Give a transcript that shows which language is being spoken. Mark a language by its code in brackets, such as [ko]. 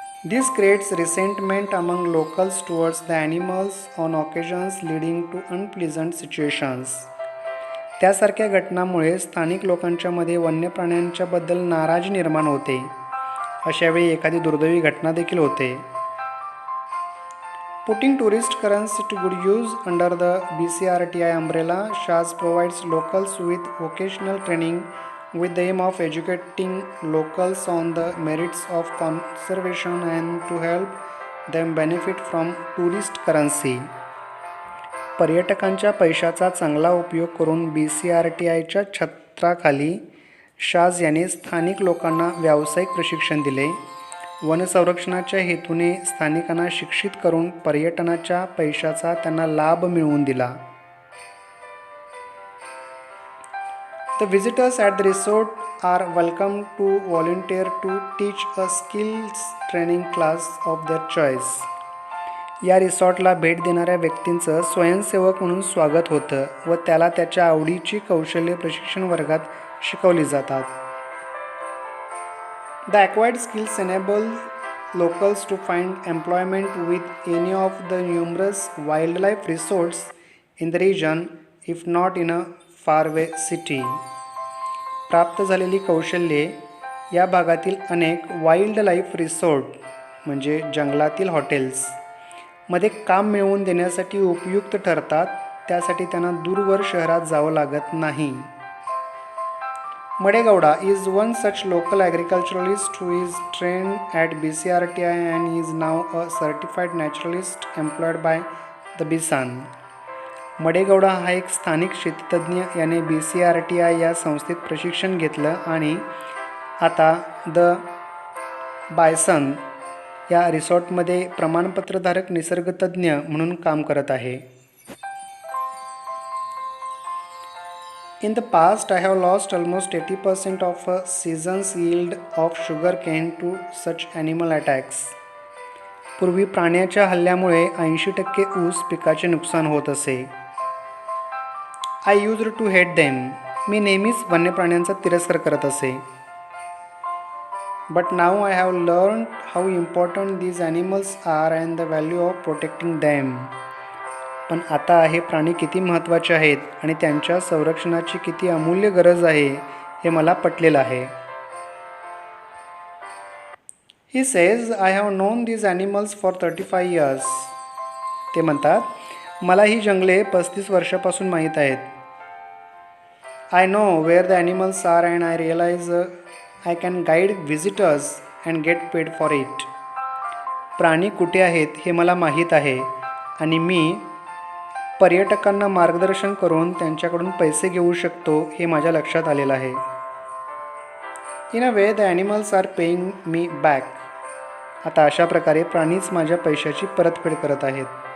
[en] This creates resentment among locals towards the animals on occasions leading to unpleasant situations. [mr] त्यासारख्या घटनांमुळे स्थानिक लोकांच्या मध्ये वन्य प्राण्यांच्याबद्दल नाराजी निर्माण होते. अशावेळी एखादी दुर्दैवी घटना देखील होते. [en] Putting tourist currency to good use under the BCRTI umbrella, Shaz provides locals with vocational training with the aim of educating locals on the merits of conservation and to help them benefit from tourist currency. [mr] पर्यटकांच्या पैशाचा चांगला उपयोग करून BCRTIच्या छत्राखाली शाज याने स्थानिक लोकांना व्यावसायिक प्रशिक्षण दिले. वनसंरक्षणाच्या हेतूने स्थानिकांना शिक्षित करून पर्यटनाच्या पैशाचा त्यांना लाभ मिळवून दिला. [en] The visitors at the resort are welcome to volunteer to teach a skills training class of their choice. [mr] या रिसॉर्टला भेट देणाऱ्या व्यक्तींचं स्वयंसेवक म्हणून स्वागत होतं व त्याला त्याच्या आवडीची कौशल्य प्रशिक्षण वर्गात शिकवली जातात. [en] The acquired skills enable locals to find employment with any of the numerous wildlife resorts in the region, if not in a faraway city. [mr] प्राप्त झालेली कौशल्ये या भागातील अनेक वाईल्ड लाईफ रिसोर्ट म्हणजे जंगलातील हॉटेल्स मध्ये काम मिळवून देण्यासाठी उपयुक्त ठरतात. त्यासाठी त्यांना दूरवर शहरात जावं लागत नाही. [en] Madegowda is one such local agriculturalist who is trained at BCRTI and is now a certified naturalist employed by the BISAN. [mr] मडेगौडा हा एक स्थानिक शेतीतज्ञ याने BCRTI या संस्थेत प्रशिक्षण घेतलं आणि आता द बायसन या रिसॉर्टमध्ये प्रमाणपत्रधारक निसर्गतज्ञ म्हणून काम करत आहे. [en] In the past, I have lost almost 80% of a season's yield of sugarcane to such animal attacks. [mr] पूर्वी प्राण्याच्या हल्ल्यामुळे 80% ऊस पिकाचे नुकसान होत असे. [en] I used to hate them. [mr] मी नेहमीच वन्य प्राण्यांचा तिरस्कार करत असे. [en] But now I have learned how important these animals are and the value of protecting them. [mr] पण आता हे प्राणी किती महत्त्वाचे आहेत आणि त्यांच्या संरक्षणाची किती अमूल्य गरज आहे हे मला पटलेलं आहे. [en] He says, I have known these animals for 35 years. [mr] ते म्हणतात, मला ही जंगले 35 वर्षापासून माहीत आहेत. [en] I know where the animals are and I realize I can guide visitors and get paid for it. [mr] प्राणी कुठे आहेत हे मला माहीत आहे आणि मी पर्यटकांना मार्गदर्शन करून त्यांच्याकडून पैसे घेऊ शकतो हे माझ्या लक्षात आलेलं आहे. [en] In a way the animals are paying me back. [mr] आता अशा प्रकारे प्राणीच माझ्या पैशाची परतफेड करत आहेत.